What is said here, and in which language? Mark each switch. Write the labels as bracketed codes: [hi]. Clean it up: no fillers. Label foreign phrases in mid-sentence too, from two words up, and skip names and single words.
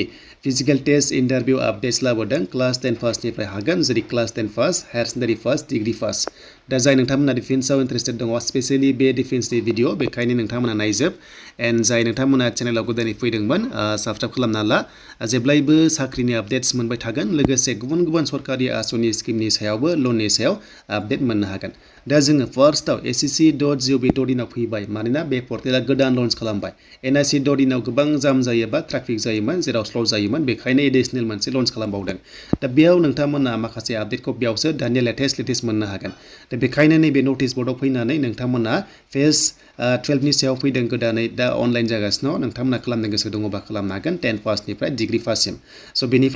[en] Physical Test Interview Updates [brx] लाबोदों [en] class 10 first [brx] निफ्राय हागोन जेरै [en] class 10 first higher secondary first degree first [brx] दा जाय नोंथांमोना डिफेन्सआव इन्टारेस्टेड दङ स्पेशली बे डिफेन्सनि भिडिअ बेखायनो नोंथांमोना नायजोब एन्ड जाय नोंथांमोना चेनेलाव गोदानै फैदोंमोन साबस्क्राइब खालामना ला जेब्लायबो साख्रिनि आपडेट्स मोनबाय थागोन लोगोसे गुबुन गुबुन सरकारि आसनि स्किमनि सायावबो लोननि सायाव आपडेट मोननो हागोन दा जोङो फार्स्टआव ssc.gov.in आव फैबाय मानोना बे पर्टेला गोदान लन्च खालामबाय nic.in आव गोबां जाम जायोबा ट्राफिक जायोमोन जेराव स्ल' जायोमोन बेखायनो एडिशनेल मोनसे लन्च खालामबावदों दा बेयाव नोंथांमोना माखासे आपडेटखौ बेयावसो दानिया लेटेस्ट मोननो हागोन दा बेखायनो नैबे नटिस बर्डआव फैनानै नोंथांमोना फेज 12 नि सायाव फैदों गोदानै दा अनलाइन जागासिनो नोंथांमोना खालामनो गोसो दङबा खालामनो हागोन 10 फार्स्टनिफ्राय डिग्री फार्स्टसिम स' बेनिफ्राय